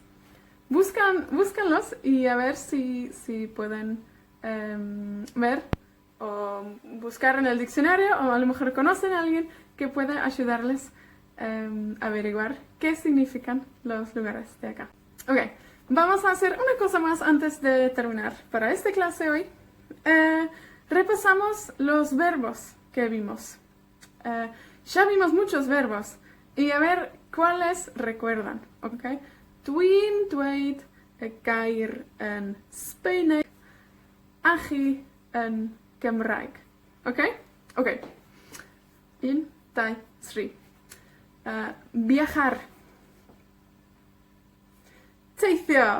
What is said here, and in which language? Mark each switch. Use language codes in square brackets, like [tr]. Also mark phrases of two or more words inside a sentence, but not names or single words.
[es] Búscanlos y a ver si pueden ver o buscar en el diccionario, o a lo mejor conocen a alguien que pueda ayudarles a averiguar qué significan los lugares de acá. Ok, vamos a hacer una cosa más antes de terminar. Para esta clase hoy, repasamos los verbos que vimos. Ya vimos muchos verbos y a ver cuáles recuerdan, ¿ok? [cy] Dwi'n dweud y gair yn Sbaeneg, achi yn Gymraeg. [es] ¿Ok? Ok. 1, 2, 3. Viajar. Teithio.